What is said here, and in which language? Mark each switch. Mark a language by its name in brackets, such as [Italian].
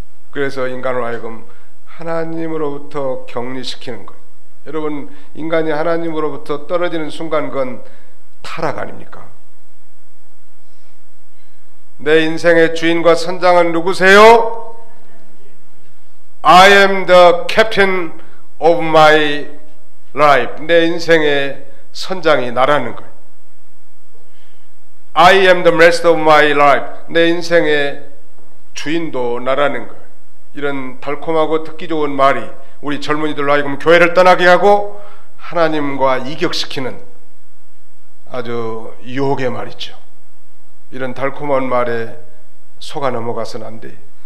[Korean] 그래서 인간으로 하여금 하나님으로부터 격리시키는 거예요. 여러분, 인간이 하나님으로부터 떨어지는 순간 그건 타락 아닙니까? 내 인생의 주인과 선장은 누구세요? [English] I am the captain of my life. [Korean] 내 인생의 선장이 나라는 거예요. [English] I am the master of my life. [Korean] 내 인생의 주인도 나라는 거예요. 이런 달콤하고 듣기 좋은 말이 우리 젊은이들로 하여금 교회를 떠나게 하고 하나님과 이격시키는 아주 유혹의 말이죠. 이런 달콤한 말에 속아 넘어가서는 안 돼.